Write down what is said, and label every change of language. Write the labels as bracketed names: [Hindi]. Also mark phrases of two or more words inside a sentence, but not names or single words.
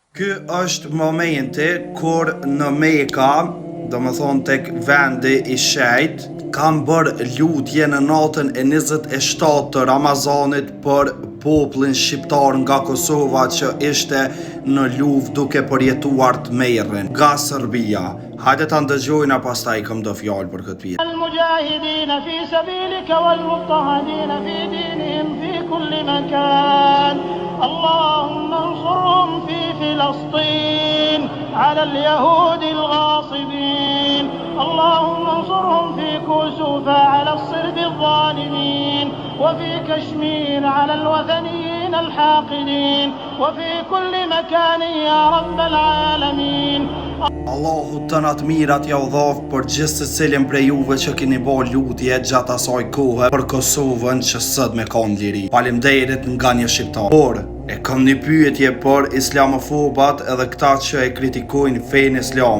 [Albanian] Ky është momenti kur në Mekka, do më thonë tek vendi i shenjt, kam bërë lutje në natën e 27 të Ramazanit për popullin shqiptar nga Kosova që ishte në luftë duke përjetuar të merrin nga Serbia. Hajde ta ndëgjojna, pastaj kam do fjalë për këtë pjesë. [Arabic] المجاهدين في سبيلك والمضطهدين في دينهم في كل مكان اللهم انصرهم في فلسطين على اليهود الغاصبين اللهم انصرهم في كوسوف على الصرب الظالمين وفي كشمير على الوثنيين الحاقدين وفي كل مكان يا رب العالمين. [Albanian] Allahu të natë mirat ja u dhovë për gjithë se cilin prej juve që keni bo lutje gjatë asaj kohë për Kosovën që sët me kanë liri. Faleminderit nga një shqiptar. Por, e kam një pyetje për islamofobat edhe këta që e kritikojnë fenë islam.